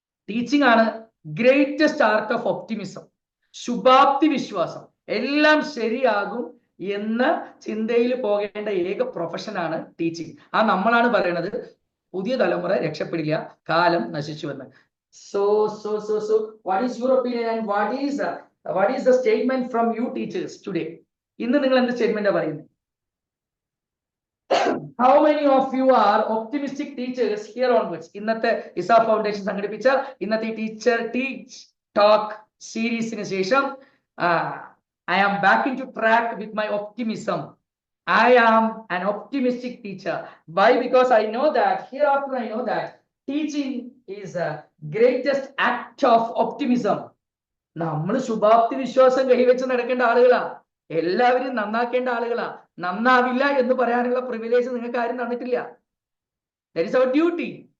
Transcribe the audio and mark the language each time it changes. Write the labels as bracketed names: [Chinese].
[Malayalam] Teaching ആണ് [English] Greatest art of optimism. [Malayalam] ശുഭാപ്തി വിശ്വാസം, എല്ലാം ശരിയാകും എന്ന ചിന്തയിൽ പോകേണ്ട ഏക പ്രൊഫഷനാണ് ടീച്ചിങ്. നമ്മളാണ് പറയണത് പുതിയ തലമുറ രക്ഷപ്പെടില്ല, കാലം നശിച്ചുവെന്ന്. [English] So what is your opinion and what is the statement from you teachers today? [Malayalam] ഇന്ന് നിങ്ങൾ എന്ത് സ്റ്റേറ്റ്മെന്റാ പറയുന്നത്? [English] How many of you are optimistic teachers here onwards? [Malayalam] ഇന്നത്തെ ഇസാ ഫൗണ്ടേഷൻ സംഘടിപ്പിച്ച ഇന്നത്തെ ടീച്ചർ ടീച്ച് ടോക്ക് സീരീസിന് ശേഷം [English] I am back into track with my optimism. I am an optimistic teacher. Why? Because I know that hereafter I know that teaching is a greatest act of optimism. [Malayalam] നമ്മൾ ശുഭാപ്തി വിശ്വാസം കൈവച്ച് നടക്കേണ്ട ആളുകളാ, എല്ലാവരും നന്നാക്കേണ്ട ആളുകളാ. നന്നാവില്ല എന്ന് പറയാനുള്ള പ്രിവിലേജ് നിങ്ങൾക്ക് ആരും തന്നിട്ടില്ല. [English] That is our duty.